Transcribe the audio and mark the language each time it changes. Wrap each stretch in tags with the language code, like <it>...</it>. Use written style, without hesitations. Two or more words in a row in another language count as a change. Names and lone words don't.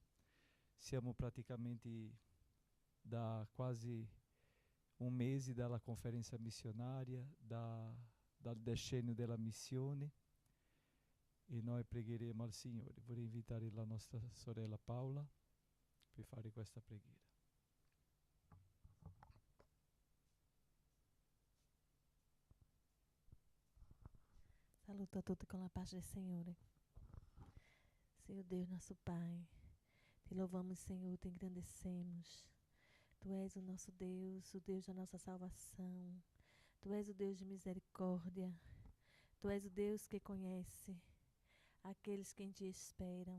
<it>Siamo praticamente da quasi un mese dalla conferenza missionaria, dal decennio della missione, e noi pregheremo al Signore. Vorrei invitare la nostra sorella Paola per fare questa preghiera. Saluto a tutti con la</it> <pt>paz do Senhor. Senhor Deus, nosso Pai, te louvamos, Senhor, te engrandecemos. Tu és o nosso Deus, o Deus da nossa salvação. Tu és o Deus de misericórdia. Tu és o Deus que conhece aqueles que em ti esperam.</pt>